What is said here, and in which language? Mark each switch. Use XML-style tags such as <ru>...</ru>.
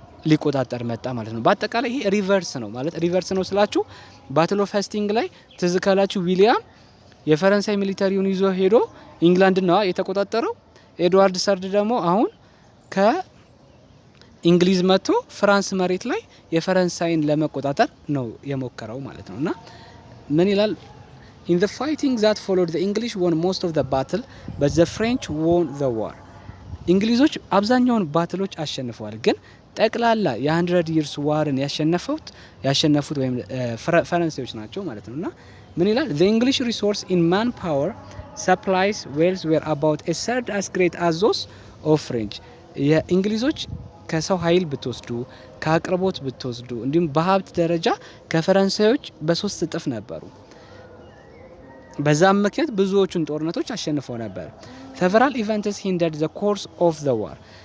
<am>ሊቆጣጠር መጣ ማለት ነው። በአጠቃላይ ይሄ ሪቨርስ ነው ማለት ሪቨርስ ነው ስላችሁ ባትል ኦፍ ሄስቲንግ ላይ ትዝ ካላችሁ ዊሊያም የፈረንሳይ ሚሊተሪውን ይዞ ሄዶ ኢንግላንድ ነው የተቆጣጠረው። ኤድዋርድ ሰርድ ደግሞ አሁን ከእንግሊዝ መጥቶ ፍራንስ መሬት ላይ የፈረንሳይን ለመቆጣጠር ነው የሞከረው ማለት ነው። እና ምን ይላል</am> <en>In the fighting that followed, the English won most of the battle, but the French won the war.</en> <am>እንግሊዞች አብዛኛውን ባትሎች አሸንፈዋል፣ ግን ጠቅላላ የ100 years ዋርን ያሸነፉት ወይም ፈረንሳዮች ናቸው ማለት ነው። እና ምን ይላል</am> <en>The English resource in manpower, supplies, wealth were about a third as great as those of French.</en> <am>የእንግሊዞች ከሰው ኃይል ብትወስዱ ከአቅርቦት ብትወስዱ እንዲሁም በሀብት ደረጃ ከፈረንሳዮች በ3 እጥፍ ነበሩ። በዛም ምክንያት ብዙዎቹን ጦርነቶች አሸንፈው ነበር።</am> <en>Several events hindered the course of the war.</en>